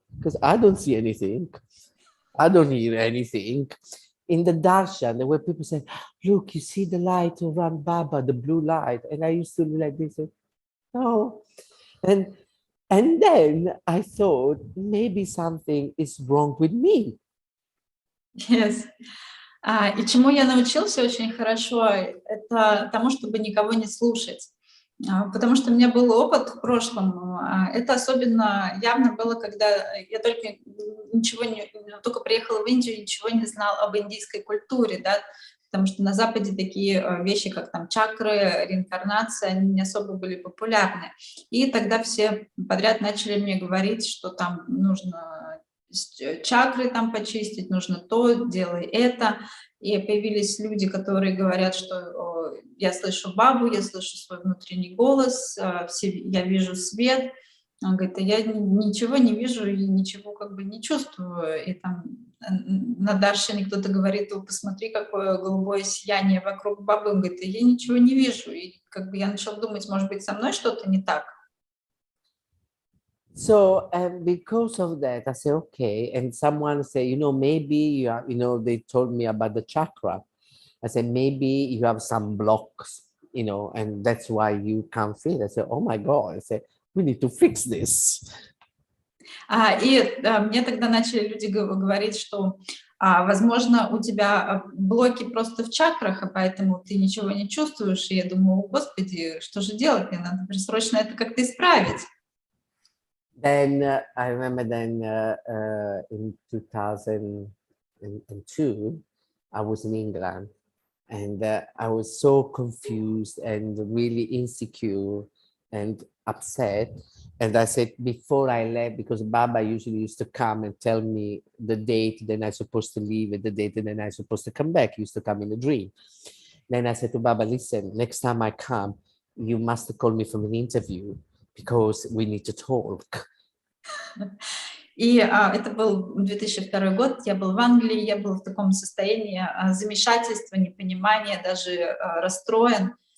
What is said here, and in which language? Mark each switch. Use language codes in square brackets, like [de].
[en] Because I don't see anything. I don't hear anything. In the darshan, there were people saying, look, you see the light around Baba, the blue light. And I used to be like this, no. And then I thought, maybe something is wrong with me. Yes. [ru] И чему я научился очень хорошо, это тому, чтобы никого не слушать. Потому что у меня был опыт в прошлом. Это особенно явно было, когда я только только приехала в Индию, ничего не знал об индийской культуре, да, потому что на Западе такие вещи, как там чакры, реинкарнация, они не особо были популярны. И тогда все подряд начали мне говорить, что там нужно чакры там почистить, нужно то, делай это. И появились люди, которые говорят, что я слышу Бабу, я слышу свой внутренний голос, я вижу свет. Он говорит, я ничего не вижу и ничего как бы не чувствую. И там на даршине кто-то говорит, посмотри, какое голубое сияние вокруг Бабы. Он говорит, я ничего не вижу. И как бы я начала думать, может быть, со мной что-то не так. [en] So, and because of that, I said, okay. And someone said, you know, maybe you have, you know, they told me about the chakra. I said, maybe you have some blocks, you know, and that's why you can't feel. I said, oh my God. I said, we need to fix this. [ru] Мне тогда начали люди говорить, что, возможно, у тебя блоки просто в чакрах, а поэтому ты ничего не чувствуешь. И я думаю, господи, что же делать? Мне надо срочно это как-то исправить. [en] Then I remember then in 2002, I was in England and I was so confused and really insecure and upset. And I said, before I left, because Baba usually used to come and tell me the date, then I'm supposed to leave at the date, and then I'm supposed to come back. He used to come in a dream. Then I said to Baba, listen, next time I come, you must call me from an interview, because we need to talk. [ru] И это был 2002 год, я был в Англии, я был в таком состоянии замешательства, непонимания, даже расстроен.